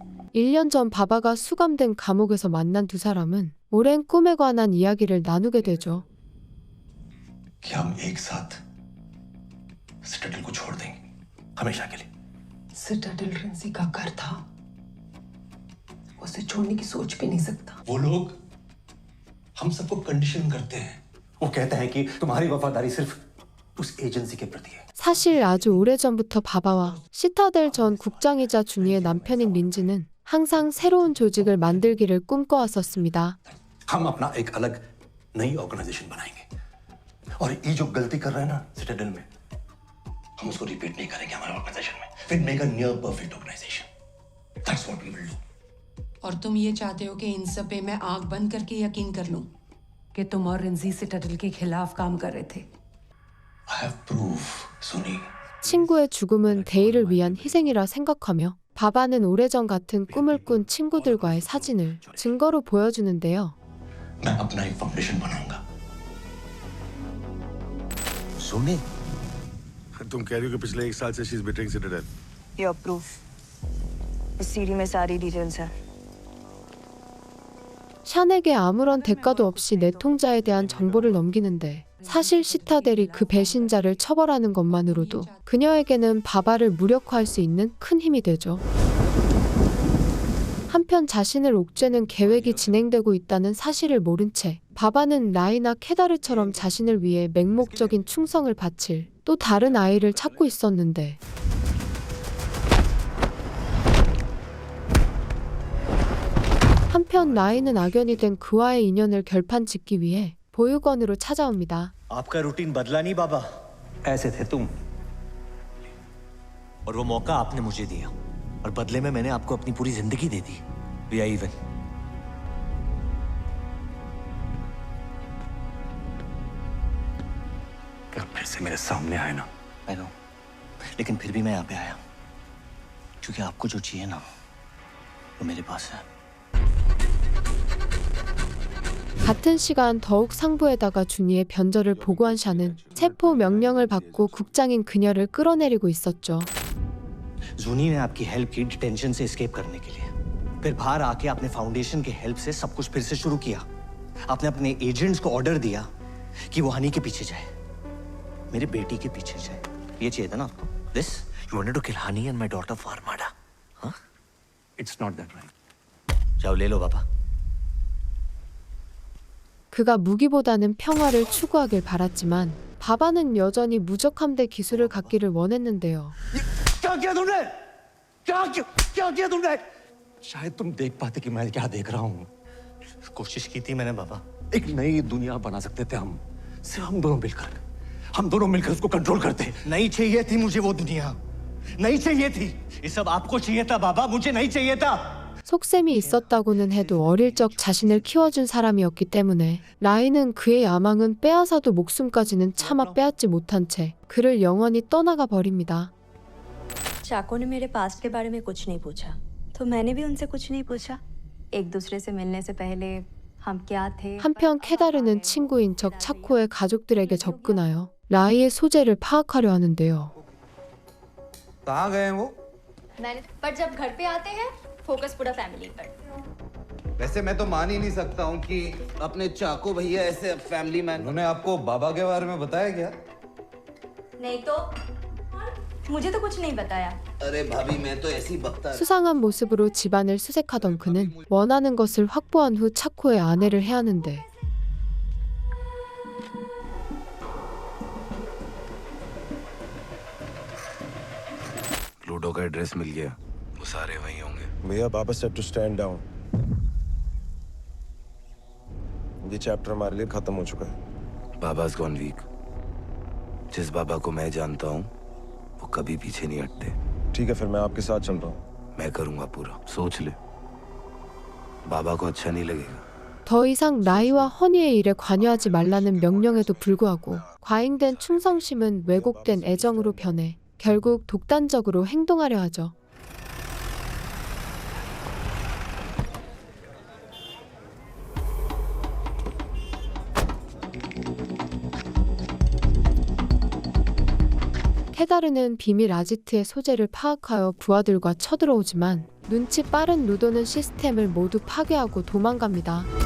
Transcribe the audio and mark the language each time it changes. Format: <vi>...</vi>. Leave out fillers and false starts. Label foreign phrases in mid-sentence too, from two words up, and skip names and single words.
<ko>1년 전 바바가 수감된 감옥에서 만난 두 사람은 오랜 꿈에 관한 이야기를 나누게 되죠.</ko> <hi>कि हम एक साथ सिटाडेल को छोड़ देंगे हमेशा के लिए. सिटाडेल रिंसी का घर था. उसे छोड़ने की सोच भी नहीं सकता. वो लोग हम सबको कंडीशन करते हैं. वो कहते हैं कि तुम्हारी वफादारी सिर्फ उस एजेंसी के प्रति है.</hi> <ko>사실 아주 오래전부터 바바와 시타델 전 국장이자 주니의 남편인 린지는 항상 새로운 조직을 만들기를 꿈꿔왔었습니다.</ko> <hi>हम अपना एक अलग नई ऑर्गेनाइजेशन बनाएंगे और ये जो गलती कर रहे हैं ना सिटाडेल में हम उसको रिपीट नहीं करेंगे हमारे ऑर्गेनाइजेशन में.</hi> <en>We'll make a near perfect organization. That's what we will do.</en> <hi>और तुम ये चाहते हो कि इन सब पे मैं आंख बंद करके यकीन कर लूं कि तुम और रिंजी सिटाडेल के खिलाफ काम कर रहे थे.</hi> <en>I have proof, सुनी.</en> <ko>친구의 죽음은 대의를 위한 희생이라 생각하며 바바는 오래전 같은 꿈을 꾼 친구들과의 사진을 증거로 보여주는데요.</ko> <hi>मैं अपना एक फाउंडेशन बनाऊंगा. सुनी तुम कह रही हो कि पिछले 1 साल से</hi> <en>she is bittering</en> <hi>सिटाडेल.</hi> <en>your proof</en> <hi>इस सीडी में सारी डिटेल्स है.</hi> <ko>샨에게 아무런 대가도 없이 내 통자에 대한 정보를 넘기는데 사실 시타델이 그 배신자를 처벌하는 것만으로도 그녀에게는 바바를 무력화할 수 있는 큰 힘이 되죠. 한편 자신을 옥죄는 계획이 진행되고 있다는 사실을 모른 채 바바는 라이나 케다르처럼 자신을 위해 맹목적인 충성을 바칠 또 다른 아이를 찾고 있었는데 한편 라이는 악연이 된 그와의 인연을 결판짓기 위해 보육원으로 찾아옵니다.</ko> <hi>आपका रूटीन बदला नहीं बाबा. ऐसे थे तुम. और वो मौका आपने मुझे दिया और बदले में मैंने आपको अपनी पूरी जिंदगी दे दी.</hi> <en>We are even.</en> <hi>क्या फिर से मेरे सामने आए ना.</hi> <en>I know.</en> <hi>लेकिन फिर भी मैं यहाँ पे आया क्योंकि आपको जो चाहिए ना वो मेरे पास है.</hi> <ko>같은 시간 더욱 상부에다가 주니의 변절을 보고한 샨은 체포 명령을 받고 국장인 그녀를 끌어내리고 있었죠.</ko> <hi>जूनी ने आपकी हेल्प की डिटेंशन से एस्केप करने के लिए. फिर बाहर आके आपने फाउंडेशन के हेल्प से सब कुछ फिर से शुरू किया। आपने अपने एजेंट्स को ऑर्डर दिया कि वो हनी के पीछे जाए, मेरे बेटी के पीछे जाए। ये चाहिए था ना आपको?</hi> <en>this you wanted to kill Honey and my daughter Farmada.</en> <hi>हाँ,</hi> <en>It's not that right.</en> <hi>जाओ ले लो पापा।</hi> <ko>그가 무기보다는 평화를 추구하길 바랐지만 바바는 여전히 무적함대 기술을 갖기를 원했는데요.</ko> <hi>क्या किया तुमने? क्या किया तुमने? शायद तुम देख पाते कि मैं क्या देख रहा हूँ। कोशिश की थी मैंने बाबा। एक नई दुनिया बना सकते थे हम, सिर्फ हम दोनों मिलकर उसको कंट्रोल करते। नहीं चाहिए थी मुझे वो दुनिया, नहीं चाहिए थी। ये सब आपको चाहिए था बाबा, मुझे नहीं चाहिए था।</hi> <ko>속셈이 있었다고는 해도 어릴 적 자신을 키워준 사람이었기 때문에 라인은 그의 야망은 빼앗아도 목숨까지는 차마 빼앗지 못한 채 그를 영원히 떠나가 버립니다.</ko> <hi>चाको ने मेरे पास्ट के बारे में कुछ नहीं पूछा, तो मैंने भी उनसे कुछ नहीं पूछा। एक दूसरे से मिलने से पहले हम क्या थे?</hi> <ko>한편 케다르는 친구인 척 차코의 가족들에게 접근하여 라이의 소재를 파악하려 하는데요.</ko> <hi>कहाँ गए हैं वो? पर जब घर पे आते हैं फोकस पूरा फैमिली पर। वैसे मैं तो मान ही नहीं सकता हूँ कि अपने चाको भैया ऐसे</hi> <en>family man.</en> <hi>उन्होंने आपको बाबा के बारे में बताया क्या? नहीं तो मुझे तो कुछ नहीं बताया। अरे भाभी मैं तो ऐसी बकता।</hi> <ko>수상한 모습으로 집안을 수색하던 그는 원하는 것을 확보한 후 차코의 아내를 해하는데</ko> <hi>लूडो का एड्रेस मिल गया, वो सारे वहीं होंगे। भैया बाबा</hi> <en>said to stand down.</en> <hi>ये चैप्टर हमारे लिए खत्म हो चुका है।</hi> <en>बाबा's gone weak।</en> <hi>जिस बाबा को मैं जानता हूँ वो कभी पीछे नहीं हटते। ठीक है फिर मैं आपके साथ चल रहा हूँ। मैं करूँगा पूरा, सोच ले, बाबा को अच्छा नहीं लगेगा।</hi> <ko>더 이상 라이와 허니의 일에 관여하지 말라는 명령에도 불구하고 과잉된 충성심은 왜곡된 애정으로 변해 결국 독단적으로 행동하려 하죠. 케다르는 비밀 아지트의 소재를 파악하여 부하들과 쳐들어오지만 눈치 빠른 루도는 시스템을 모두 파괴하고 도망갑니다.</ko>